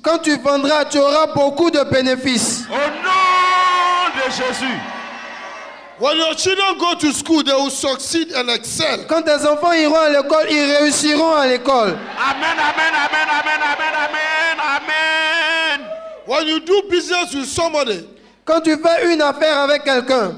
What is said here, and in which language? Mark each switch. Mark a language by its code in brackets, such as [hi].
[fr] Quand tu vendras, tu auras beaucoup de bénéfices. Au nom de Jésus. [en] When your children go to school, they will succeed and excel. [fr] Quand tes enfants iront à l'école, ils réussiront à l'école. Amen, amen, amen, amen, amen, amen, amen. [en] When you do business with somebody, [fr] quand tu fais une affaire avec quelqu'un,